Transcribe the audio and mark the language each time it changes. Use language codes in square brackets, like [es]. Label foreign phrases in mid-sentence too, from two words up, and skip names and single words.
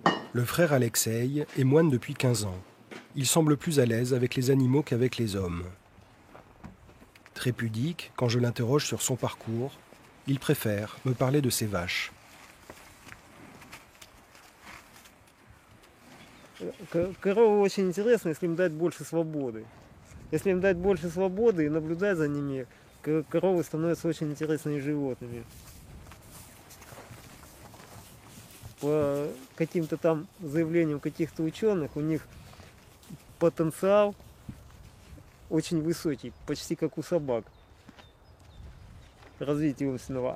[fr] Le frère Alexei est moine depuis 15 ans. Il semble plus à l'aise avec les animaux qu'avec les hommes. Très pudique, quand je l'interroge sur son parcours, il préfère me parler de ses vaches. [ru] Коровы очень интересны, если им дать больше свободы. Если им дать больше свободы и наблюдать за ними, коровы становятся очень интересными животными. По каким-то там заявлениям каких-то ученых, у них потенциал очень высокий, почти как у собак, развития умственного.